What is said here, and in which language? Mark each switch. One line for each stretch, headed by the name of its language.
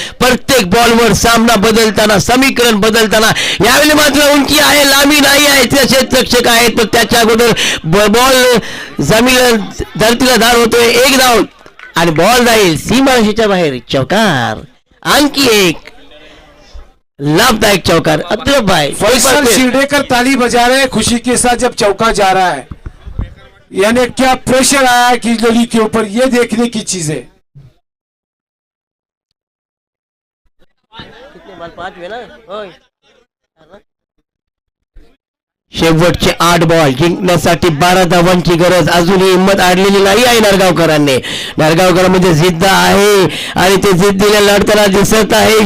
Marathi: प्रत्येक बॉलवर सामना बदलताना, समीकरण बदलताना, यावेळी मात्र उंची आहे, लांबी नाही आहे, क्षेत्ररक्षक आहेत, पण त्याच्या अगोदर बॉल जमीन धरतीला धार होतोय। 1 धाव आणि बॉल जाईल सीमारेषेच्या बाहेर, चौकार, आणखी एक लाभदायक चौकार।
Hindi: अब्दुल भाई फैसल शिरडेकर ताली बजा रहे हैं खुशी के साथ जब चौका जा रहा है। यानी क्या प्रेशर आया है किजलोली के ऊपर, ये देखने की चीज है। कितने बॉल 5 हुए ना,
Marathi: शेवटचे 8 बॉल जिंकण्यासाठी 12 धावांची गरज। अजूनही हिंमत आडलेली नाही आहे नरगावकरांनी। नरगावकरांमध्ये जिद्द आहे आणि ते जिद्दीला लढताना दिसत आहे।